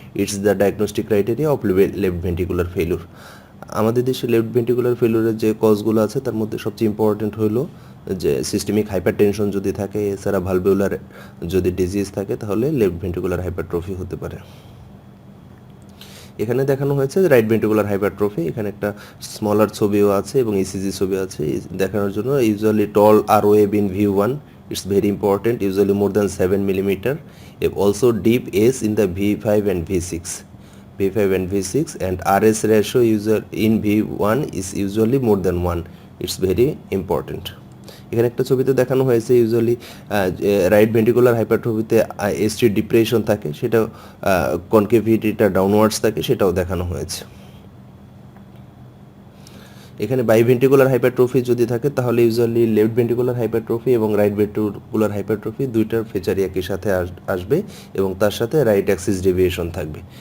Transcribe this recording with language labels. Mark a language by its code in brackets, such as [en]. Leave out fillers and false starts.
[en] It's the diagnostic criteria of left ventricular failure. [bn] আমাদের দেশে left ventricular ফেলিউরের যে কজগুলো আছে তার মধ্যে সবচেয়ে ইম্পর্টেন্ট হলো যে সিস্টেমিক হাইপারটেনশন যদি থাকে, এছাড়া ভালভেউলার যদি ডিজিজ থাকে, তাহলে লেফট ভেন্ট্রিকুলার হাইপারট্রফি হতে পারে। এখানে দেখানো হয়েছে রাইট ভেন্ট্রিকুলার হাইপারট্রফি। এখানে একটা স্মলার ছবিও আছে এবং ইসিজি ছবি আছে দেখানোর জন্য। [en] Usually tall R wave in V1, it's very important, usually more than 7 millimeter. If also deep S in the V5 and V6. V5 and V6, and RS ratio in V1 is usually more than 1. It's very important. [bn] এখানে একটা ছবিতে দেখানো হয়েছে usually right ventricular হাইপারট্রফিতে ST depression থাকে, সেটা কনকেভিটিটা downwards থাকে, সেটাও দেখানো হয়েছে। এখানে বাইভেন্ট্রিকুলার হাইপারট্রফি যদি থাকে তাহলে ইউজুয়ালি লেফট ভেন্ট্রিকুলার হাইপারট্রফি এবং রাইট ভেন্ট্রিকুলার হাইপারট্রফি দুইটার ফিচারই একই সাথে আসবে এবং তার সাথে রাইট অ্যাক্সিস ডেভিয়েশন থাকবে।